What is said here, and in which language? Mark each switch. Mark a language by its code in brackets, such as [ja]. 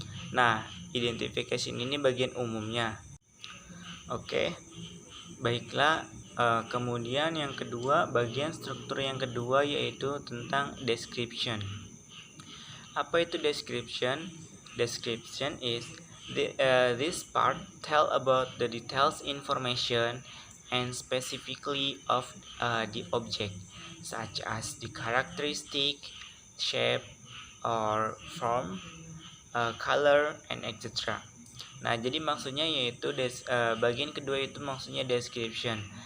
[id] Nah, identification ini bagian umumnya. Oke, baiklah. Kemudian yang kedua, bagian struktur yang kedua yaitu tentang description. Apa itu description? [en] Description is this part tell about the details information and specifically of the object, such as the characteristic, shape, or form, color, and etc. [id] Nah, jadi maksudnya yaitu bagian kedua itu maksudnya description.